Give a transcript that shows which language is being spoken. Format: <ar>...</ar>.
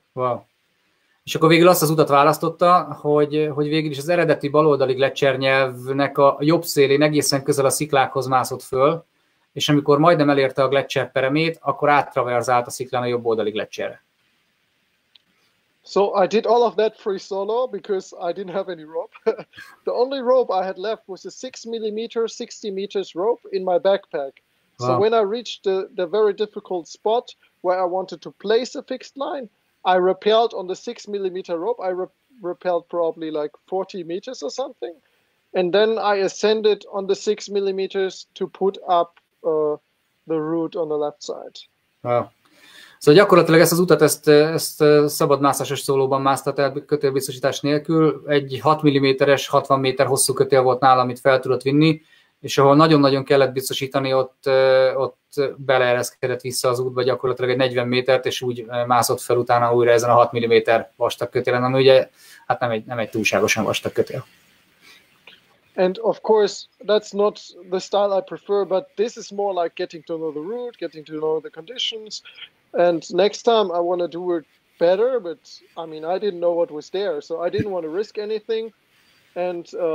<en>Wow.</en> <hu>És akkor végül azt az utat választotta, hogy végül is az eredeti baloldali gletszernyelvnek a jobb szélén egészen közel a sziklákhoz mászott föl, és amikor majdnem elérte a gletszer peremét, akkor áttraverzált a sziklán a jobb oldali gletszerre.</hu> <en>So I did all of that free solo because I didn't have any rope. The only rope I had left was a 6 mm, 60 meters rope in my backpack. Wow. So when I reached the very difficult spot where I wanted to place a fixed line, I rappelled on the 6 mm rope. I rappelled probably like 40 meters or something. And then I ascended on the 6 mm to put up the route on the left side. Wow.</en> <hu>Szóval gyakorlatilag ezt az utat, ezt szabadmászásos szólóban másztat el kötélbiztosítás nélkül. Egy 6 mm-es, 60 méter hosszú kötél volt nála, amit fel tudott vinni, és ahol nagyon-nagyon kellett biztosítani, ott beleereszkedett vissza az útba gyakorlatilag egy 40 métert, és úgy mászott fel utána újra ezen a 6 mm vastag kötélen, ami ugye hát nem egy túlságosan vastag kötél.</hu> <en>And of course, that's not the style I prefer, but this is more like getting to know the route, getting to know the conditions. And next time I want to do it better, but I mean, I didn't know what was there, so I didn't want to risk anything. And</en>